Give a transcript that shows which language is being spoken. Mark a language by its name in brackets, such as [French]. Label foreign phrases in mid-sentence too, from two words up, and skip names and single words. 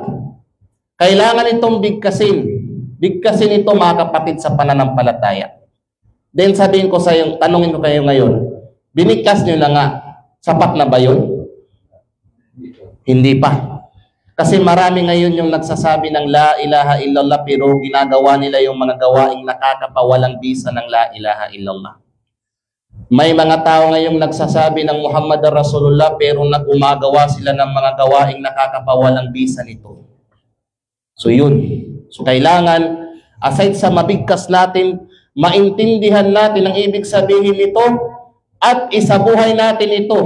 [Filipino] Kailangan itong bigkasin. Bigkasin ito mga kapatid sa pananampalataya. Then sabihin ko sa iyo, tanungin ko kayo ngayon, binigkas nyo na nga, sapat na ba yun? Hindi pa. Kasi marami ngayon yung nagsasabi ng [Arabic] لا إله إلا الله [Filipino] pero ginagawa nila yung mga gawaing nakakapawalang bisa ng [Arabic] لا إله إلا الله. [Filipino] May mga tao ngayong nagsasabi ng [Arabic] محمد رسول الله [Filipino] pero gumagawa sila ng mga gawaing nakakapawalang bisa nito. So yun. So kailangan, aside sa mabigkas natin, maintindihan natin ang ibig sabihin nito at isabuhay natin ito.